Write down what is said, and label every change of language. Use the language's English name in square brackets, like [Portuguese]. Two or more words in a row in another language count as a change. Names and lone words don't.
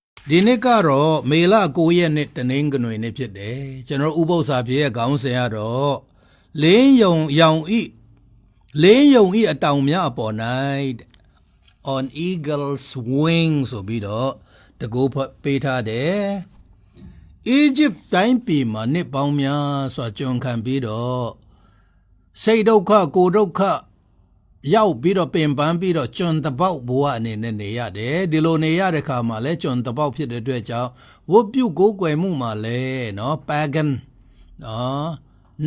[Burmese] ဒီနေ့ကတော့မေလ9ရက်နေ့တနင်္ဂနွေနေ့ဖြစ်တယ်ကျွန်တော်ဥပုသ္စာပြေရဲ့ခေါင်းစဉ်ကတော့လင်းယုံရောင်ဤအတောင်များအပေါ်၌ [English] on eagle's wing [Burmese] ဆိုပြီးတော့တကူပေးထားတယ်Egypt တိုင်းပြည်မှာနှစ်ပေါင်းများစွာကျွန်ခံပြီးတော့စိတ်ဒု က္ခကိုယ်ဒုက္ခရောက်ပြီးတော့ပင်ပန်းပြီးတော့ကျွန်တပေါက်ဘဝအနေနဲ့နေရတယ်ဒီလိုနေရတဲ့ခါမှာလဲကျွန်တပေါက်ဖြစ်တဲ့အတွက်ကြောင့်ဝတ်ပြုကိုးကွယ်မှုမှာလဲနော် pagan နော်န